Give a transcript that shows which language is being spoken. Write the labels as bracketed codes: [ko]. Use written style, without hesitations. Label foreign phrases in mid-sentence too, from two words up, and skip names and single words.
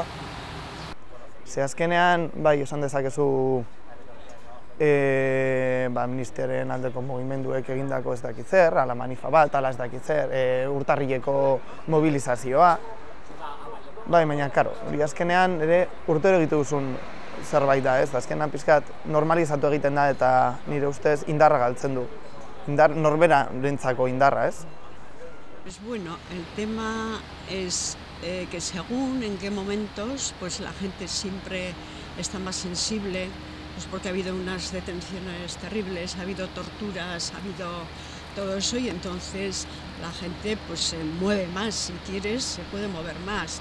[eu] Ze azkenean, esan dezakezu amnistiaren aldeko mugimenduek egindako ez dakit zer, ala manifa bat, ala ez dakit zer, urtarrileko mobilizazioa. Baina, karo, azkenean ere urtero egitu duzun zerbait da ez, azkenean pixkat normalizatu egiten da eta nire ustez indarra galtzen du. Norbera rentzako indarra ez. [es] Pues bueno, el tema es que según en qué momentos pues la gente siempre está más sensible, pues porque ha habido unas detenciones terribles, ha habido torturas, ha habido todo eso y entonces la gente pues se mueve más, si quieres se puede mover más.